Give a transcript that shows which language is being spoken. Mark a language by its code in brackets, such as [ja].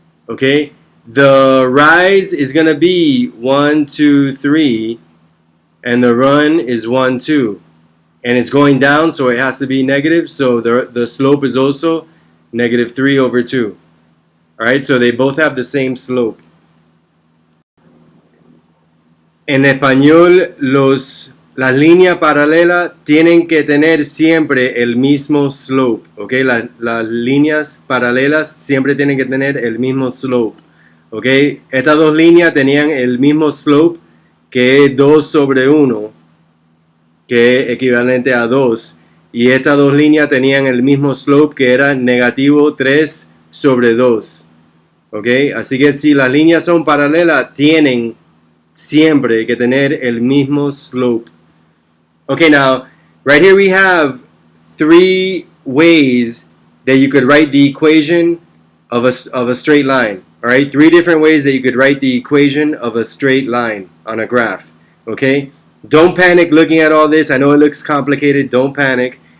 [en] Okay, the rise is going to be 1, 2, 3, and the run is 1, 2. And it's going down, so it has to be negative. So the slope is also negative 3 over 2. Alright, so they both have the same slope. [es] En español, las líneas paralelas tienen que tener siempre el mismo slope. ¿Ok? Las líneas paralelas siempre tienen que tener el mismo slope. ¿Ok? Estas dos líneas tenían el mismo slope, que es 2 sobre 1, que es equivalente a 2. Y estas dos líneas tenían el mismo slope, que era negativo 3 sobre 2. ¿ok? Así que si las líneas son paralelas, tienen siempre que tener el mismo slope. [en] Okay, now, right here we have 3 ways that you could write the equation of a straight line. All right, 3 different ways that you could write the equation of a straight line on a graph. Okay, don't panic looking at all this. I know it looks complicated. Don't panic.